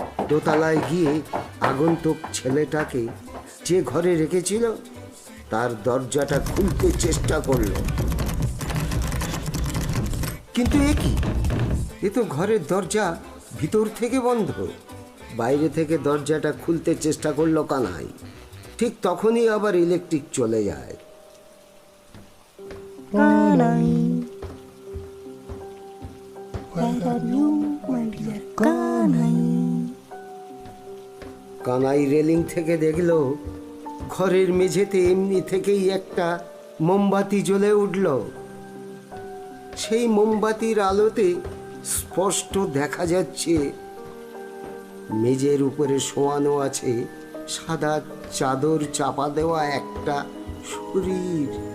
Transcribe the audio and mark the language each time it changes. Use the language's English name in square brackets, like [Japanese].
[Bangla] দোতলায় গিয়ে আগন্তুক ছেলেটাকে যে ঘরে রেখেছিল তার দরজাটা খুলতে চেষ্টা করল। কিন্তু এ কি? এ তো ঘরের দরজা ভিতর থেকে বন্ধ। বাইরে থেকে দরজাটা খুলতে চেষ্টা করলো কানাই। ঠিক তখনই আবার ইলেকট্রিক চলে যায়। [English] Kanai, where are you, my dear Kanai? [Bangla] Kanai railing থেকে দেখল ঘরের মেঝেতে এমনি থেকেই একটা মোমবাতি জ্বলে উঠল। সেই মোমবাতির আলোতে স্পষ্ট দেখা যাচ্ছে মেঝের উপরে শোয়ানো আছে সাদা চাদর চাপা দেওয়া একটা শরীর।